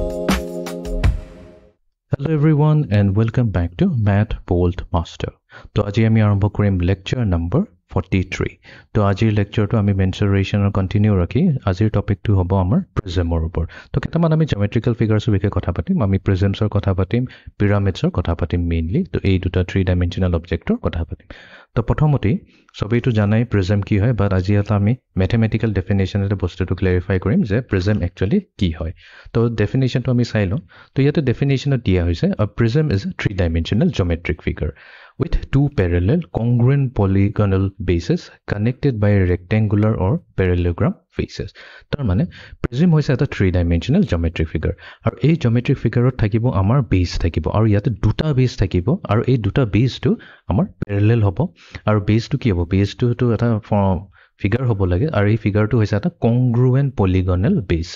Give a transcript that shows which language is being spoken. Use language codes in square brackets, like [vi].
[en] Hello everyone and welcome back to Math Bolt Master. [as] তো আজি আমি আৰম্ভ কৰিম লেকচাৰ নম্বৰ 43. তো আজিৰ লেকচাৰটো আমি মেনচুৰেশ্যনৰ কন্টিনিউ ৰাখি আজিৰ টপিকটো হ'ব আমাৰ প্ৰিজমৰ ওপৰত। তো কেইটামান আমি জিঅমেট্ৰিকেল ফিগাৰছৰ বিষয়ে কথা পাতিম, আমি প্ৰিজমছৰ কথা পাতিম, পিৰামিডছৰ কথা পাতিম মেইনলি। তো এই দুটা 3 ডাইমেনশ্যনেল অবজেক্টৰ কথা পাতিম। তো প্ৰথমতে সবেইটো জানাই প্ৰিজম কি হয়, বাট আজি এটা আমি মেথমেটিকেল ডেফিনেশ্যনেৰে বস্তুটো ক্লেৰিফাই কৰিম যে প্ৰিজম একচুৱেলি কি হয়। তো ডেফিনেশ্যনটো আমি চাই লওঁ। তো ইয়াতে ডেফিনেশ্যনত দিয়া হৈছে [en] a prism is a 3-dimensional geometric figure with two parallel congruent polygonal bases connected by rectangular or parallelogram faces. [as] তাৰ মানে প্ৰিজম হৈছে এটা [en] 3-dimensional geometric figure [as] আৰু এই geometric figureত থাকিব আমাৰ বেস থাকিব আৰু ইয়াতে দুটা বেস থাকিব আৰু এই দুটা বেসটো আমাৰ parallel হ'ব আৰু বেসটো কি হ'ব, বেসটো এটা ফিগাৰ হ'ব লাগে আৰু এই ফিগাৰটো হৈছে এটা কংগ্ৰুৱেন্ট পলিগনাল বেস।